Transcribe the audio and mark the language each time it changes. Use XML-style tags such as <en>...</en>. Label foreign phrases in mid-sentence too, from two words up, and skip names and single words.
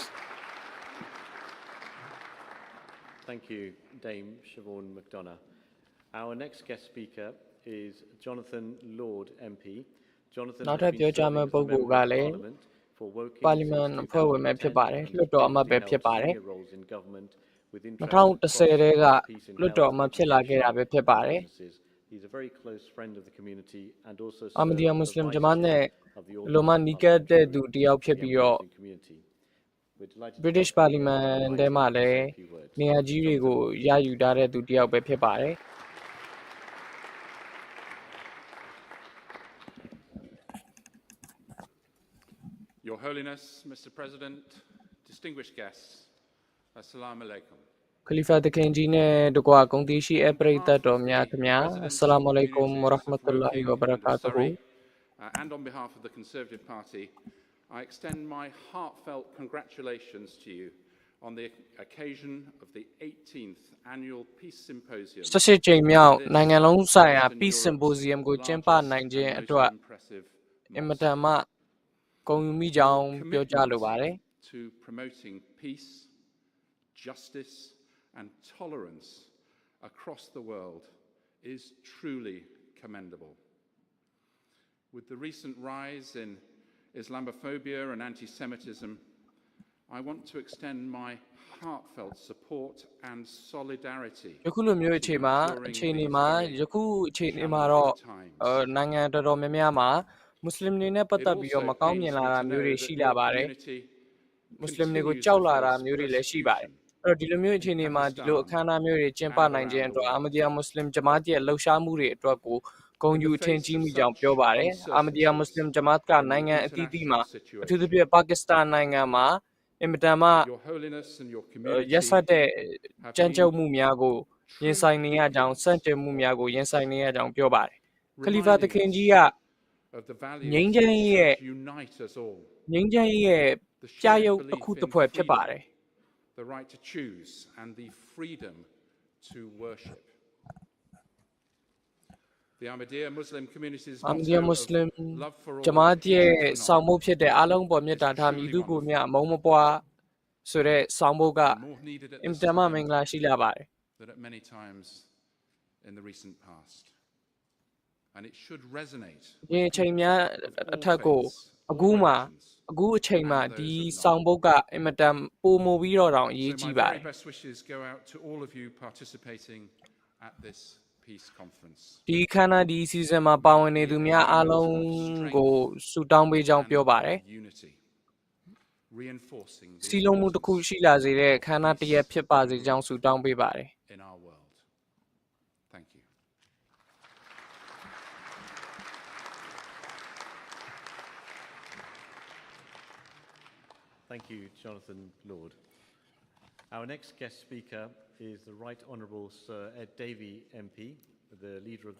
<en>Thank you, Dame Siobhan McDonough. Our next guest speaker is Jonathan Lord MP. Jonathan</en> <my>နောက်</my> <en>has</en> <my>ထပ်</my> <en>been</en> <my>ပြောကြား</my> <en>serving</en> <my>မယ့်</my> <en>as</en> <my>ပု</my> <en>a</en> <my>ဂ္ဂိုလ်</my> <en>member</en> <my>က</my> <en>of</en> <my>လည်း</my> <en>Parliament for Woking</en> <my>ပါလီမန်</my> <en>since</en> <my>အဖွဲ့ဝင်ပဲဖြစ်ပါတယ်</my> <en>2010</en> <my>လွှတ်တော်အမတ်</my> <en>and</en> <my>ပဲ</my> <en>has</en> <my>ဖြစ်ပါတယ်</my> <en>previously held senior roles in government with interests</en> <my>2010</my> <en>across</en> <my>ထဲက</my> <en>peace in</en> <my>လွှတ်တော်</my> <en>health,</en> <my>အမတ်ဖြစ်လာခဲ့တာပဲ</my> <en>education</en> <my>ဖြစ်</my> <en>and</en> <my>ပါတယ်</my> <en>businesses. He's a very close friend of the community and also</en> <my>အာမဒီယာ</my> <en>served</en> <my>မွ</my> <en>as</en> <my>တ်</my> <en>a</en> <my>စလင်</my> <en>vice</en> <my>ဂျမားနဲ့</my> <en>chair of the</en> <my>လိုမ</my> <en>August</en> <my>နီးကပ်တဲ့</my> <en>Parliamentary</en> <my>သူတယောက်ဖြစ်</my> <en>for</en> <my>ပြီး</my> <en>the</en> <my>တော့</my> <en>Muslim community. We're delighted to British welcome him and Parliament invite</en> <my>ထဲ</my> <en>him</en> <my>မှာ</my> <en>to</en> <my>လ</my> <en>say</en> <my>ည်း</my> <en>a few words.</en> <my>နေရာကြီးတွေကို</my> <en>Jonathan.</en> <my>ရယူထားတဲ့သူတယောက်ပဲဖြစ်ပါတယ်</my> <en>Your Holiness, Mr. President, distinguished guests,</en> <ar>السلام عليكم.</ar> <my>ခလီဖာသခင်ကြီးနဲ့တကွာဂုဏ်သိရှိအပရိသတ်တော်များခင်ဗျာ</my> <ar>السلام عليكم ورحمة الله وبركاته</ar> <en>And on behalf of the Conservative Party, I extend my heartfelt congratulations to you on the occasion of the 18th Annual Peace Symposium.</en> <my>18 ကြိမ်မြောက်နိုင်ငံလုံးဆိုင်ရာ</my> <en>Western</en> <my>Peace</my> <en>Europe's</en> <my>Symposium ကိုကျင်းပ</my> <en>largest</en> <my>နိုင်ခြင်း</my> <en>and</en> <my>အတွက်</my> <en>most impressive</en> <my>အင်မ</my> <en>mosque.</en> <my>တန်မှဂုဏ်ယူမိကြောင်း</my> <en>Your</en> <my>ပြောကြားလိုပါတယ်</my> <en>commitment to promoting peace, justice, and tolerance across the world is truly commendable. With the recent rise in Islamophobia and anti-Semitism, I want to extend my heartfelt support and solidarity</en> <my>ယခုလိုမျိုးအခြေအနေမှာ ယခုအခြေအနေမှာတော့ နိုင်ငံတော်တော်များများမှာမွတ်စလင်တွေနဲ့ပတ်သက်ပြီးတော့မကောင်းမြင်လာတာမျိုးတွေရှိလာပါတယ် မွတ်စလင်တွေကိုကြောက်လာတာမျိုးတွေလည်းရှိပါတယ်အဲ့တော့ဒီလိုမျိုးအခြေအနေမှာဒီလိုအခမ်းအနားမျိုးတွေကျင်းပနိုင်ခြင်းအတွက်အာမဒီယာမွတ်စလင်ဂျမာတ်ရဲ့လှုပ်ရှားမှုတွေအတွက်ကိုဂုဏ်ယူအထင်ကြီးမိကြောင်းပြောပါတယ်အာမဒီယာမွတ်စလင်ဂျမာတ်ကနိုင်ငံအသီးသီးမှာအထူးသဖြင့်ပါကစ္စတန်နိုင်ငံမှာအင်မတန်မှ</my> <en>Your Holiness and your community</en> <my>ရက်စက်တဲ့ကြမ်းကြုတ်မှုများကိုရင်ဆိုင်နေရကြောင်းစန့်ကျင်မှုများကိုရင်ဆိုင်နေရကြောင်းပြောပါတယ်ခလီဖာသခင်ကြီးက</my> <en>of the values</en> <my>ငြိမ်းချမ်းရေးရဲ့</my> <en>that unite us all,</en> <my>ငြိမ်းချမ်းရေးရဲ့ပြရုပ်တစ်ခုတစ်ဖွဲ့ဖြစ်ပါတယ်</my> <en>the right to choose and the freedom to worship. The Ahmadiyya Muslim community's</en> <my>အာမဒီယာမွတ်စလင်</my> <en>love for all</en> <my>ဂျမာတ်ရဲ့</my> <en>is phenomenal.</en> <my>ဆောင်မှုဖြစ်တဲ့အားလုံးပေါ်မြတ်တာထားမြည်သူကိုမြတ်အမုန်းမပွားဆိုတဲ့ဆောင်မှုက</my> <en>More needed at</en> <my>အင်</my> <en>this</en> <my>တန်မှ</my> <en>time</en> <my>မင်္ဂလာရှိလာပါတယ်</my> <en>than at many times in the recent past. And it should resonate</en> <my>ဒီအချိန်များအထက်ကိုအခုအချိန်မှာဒီဆောင်ပုတ်ကအင်မတန်ပိုမိုပြီးတော့တောင်အရေး</my> <en>So</en> <my>ကြီး</my> <en>my</en> <my>ပါတယ်</my> <en>very best wishes go out to all of you participating at this peace conference.</en> <my>ဒီခန္ဓာဒီစီဇန်မှာပါဝင်နေသူများအားလုံးကိုဆုတောင်းပေးကြောင်းပြောပါတယ်</my> <en>Unity, reinforcing</en> <my>စီ</my> <en>the</en> <my>လုံးမှုတစ်ခုရှိလာစေတဲ့ခန္ဓာတစ်ရပ်ဖြစ်ပါစေကြောင်းဆုတောင်းပေးပါတယ်</my> <en>in our world. Thank you. Thank you, Jonathan Lord. Our next guest speaker is the Right Honourable Sir Ed Davey MP, the leader of the</en>